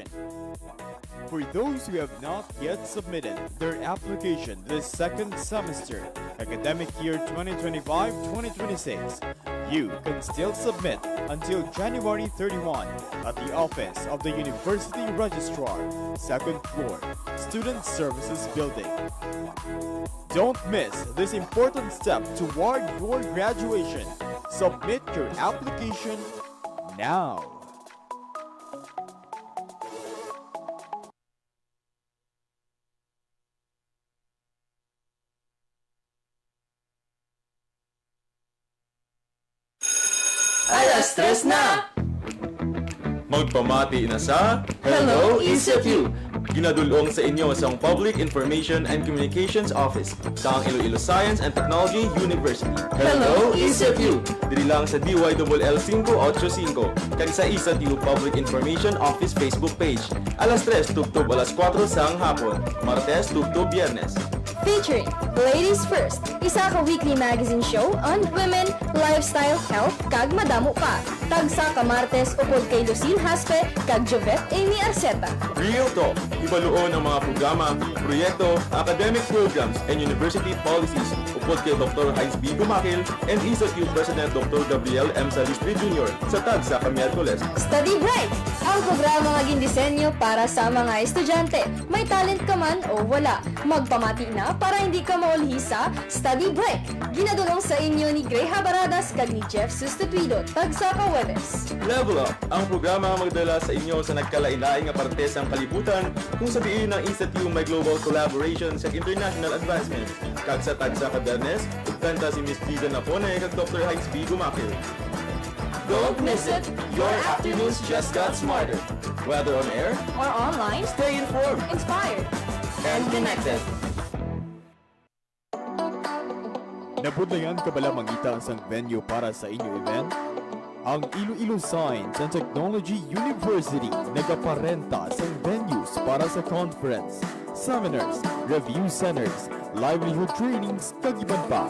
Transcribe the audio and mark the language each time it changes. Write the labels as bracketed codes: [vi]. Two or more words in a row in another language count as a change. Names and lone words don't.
[en] For those who have not yet submitted their application this second semester, academic year 2025-2026, you can still submit until January 31 at the office of the University Registrar, second floor, Student Services Building. Don't miss this important step toward your graduation. Submit your application now. [hil] Alas tres na! Magpamati na sa [en] Hello, ECFU! [hil] ginadulong sa inyo sa Public Information and Communications Office sa Iloilo Science and Technology University. [en] Hello, ECFU! [hil] Diri lang sa DYLL 585 kag sa ISAT-U Public Information Office Facebook page. Alas 3 tugtog alas 4 sang hapon, Martes tugtog Biyernes. Featuring Ladies First, isa ka [en] weekly magazine show on women, [hil] lifestyle, health, kag madamo pa. Tagsa ka Martes upod kay Lucille Haspe, kag Jovet Amy Arceta. Real Talk, ibaluon ang mga programa, proyekto, [en] academic programs, and university policies [hil] upod kay Dr. Heinz B. Gumakil and ISAT-U President Dr. Gabriel M. Salistri Jr. sa Tagsa ka Miyerkules. Study Bright, ang programa nga gindisenyo para sa mga estudyante. May talent ka man o wala, magpamati na para hindi ka maulhi sa Study Break. Ginadulong sa inyo ni Gray Habaradas kag ni Jeff Sustituido, Tagsa ka Webes. Level Up, ang programa nga magdala sa inyo sa nagkalain-lain nga parte sa kalibutan kung sabihin ng ISAT-U may [en] global collaboration sa international advancements. [hil] Kag sa Tagsa ka Bernes, kanta si Miss Gida Napone kag Dr. Heinz B. Gumakil. [en] Don't miss it! Your afternoons just got smarter. Whether on air, Or online, stay informed inspired. and connected. [hil] Nabudlayan ka bala mangita ang sang venue para sa inyo event? Ang Iloilo Science and Technology University nagaparenta sa venues para sa [en] conference, seminars, review centers, livelihood trainings, [hil] kag iban pa.